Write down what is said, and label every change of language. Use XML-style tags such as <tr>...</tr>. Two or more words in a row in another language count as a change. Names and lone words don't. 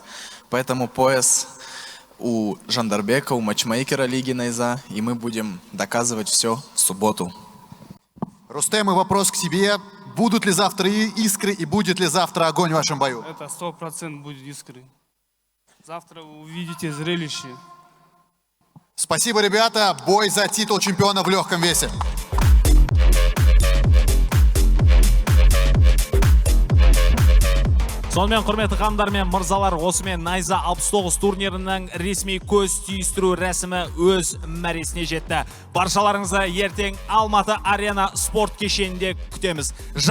<ru>Поэтому пояс у Жандарбека, у матчмейкера Лиги Найза, и мы будем доказывать все в субботу. Рустем, и вопрос к тебе. Будут ли завтра искры и будет ли завтра огонь в вашем бою? Это 100% будет искры. Завтра вы увидите зрелище. Спасибо, ребята. Бой за титул чемпиона в легком весе.</ru> <kk>Сонымен құрметті ханымдар мен мырзалар, осымен Найза 69 турнирінің ресми көз түйістіру рәсімі өз мәресіне жетті. Баршаларыңызды ертең Алматы Арена спорт кешенінде күтеміз.</kk>